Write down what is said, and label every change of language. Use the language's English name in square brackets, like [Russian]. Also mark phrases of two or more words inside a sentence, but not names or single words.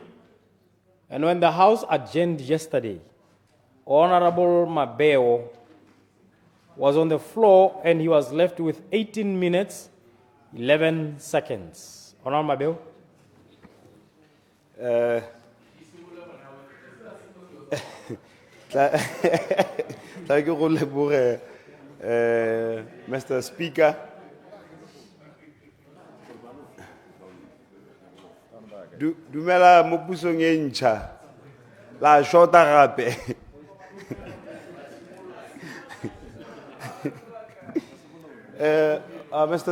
[English] And when the House adjourned yesterday, Honorable Mabeo was on the floor and he was left with 18 minutes, 11 seconds. Honorable Mabeo. Thank you, Mr. Speaker. [Tswana] Dumela mo pusong e ntšha la shota gape. [English] Mr.